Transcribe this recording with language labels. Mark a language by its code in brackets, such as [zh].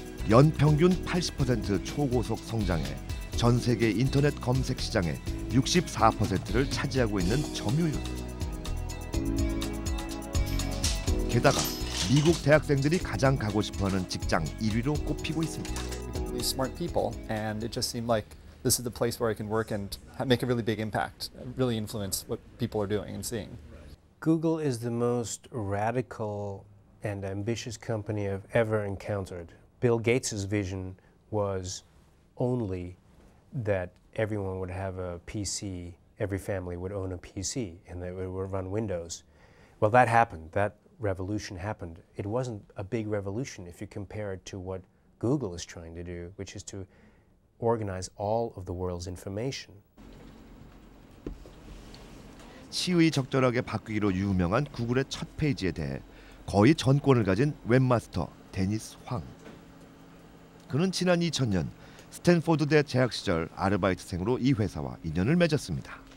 [ko] 연평균 80% 초고속 성장에 전 세계 인터넷 검색 시장의 64%를 차지하고 있는 점유율. 게다가 미국 대학생들이 가장 가고 싶어하는 직장 1위로 꼽히고 있습니다. [en] Really smart people, and it just seemed like this is the place where I can work and make a really big impact, really influence what people are doing and seeing. Google is the most radical and ambitious company I've ever encountered. Bill Gates' vision was only that everyone would have a PC, every family would own a PC, and that it would run Windows. Well, that happened. That revolution happened. It wasn't a big revolution if you compare it to what Google is trying to do, which is to organize all of the world's information. [ko] 시의적절하게 바꾸기로 유명한 구글의 첫 페이지에 대해 거의 전권을 가진 웹마스터 데니스 황. 그는 지난 2000년 스탠포드대 재학 시절 아르바이트생으로 이 회사와 인연을 맺었습니다.